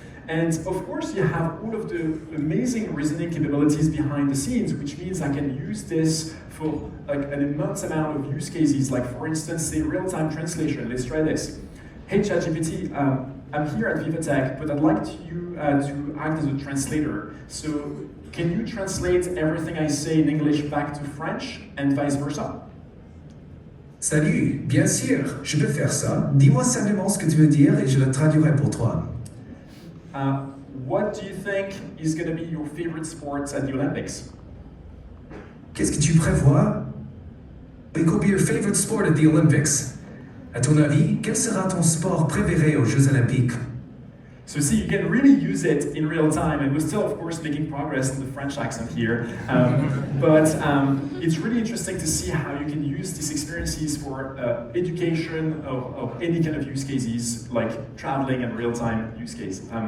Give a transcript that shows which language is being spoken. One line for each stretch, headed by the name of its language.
English: And of course, you have all of the amazing reasoning capabilities behind the scenes, which means I can use this for like an immense amount of use cases, like for instance, say real-time translation. Let's try this. Hey ChatGPT, I'm here at Viva Tech, but I'd like you to act as a translator. So can you translate everything I say in English back to French and vice versa?
French: Salut, bien sûr, je peux faire ça. Dis-moi simplement ce que tu veux dire et je le traduirai pour toi.
English: What do you think is going to be your favorite sports at the Olympics?
French: Qu'est-ce que tu prévois?
English: It could be your favorite sport at the Olympics.
French: À ton avis, quel sera ton sport préféré aux Jeux Olympiques?
English: So see, you can really use it in real time, and we're still, of course, making progress in the French accent here. But it's really interesting to see how you can use these experiences for education of any kind of use cases, like traveling and real-time use case.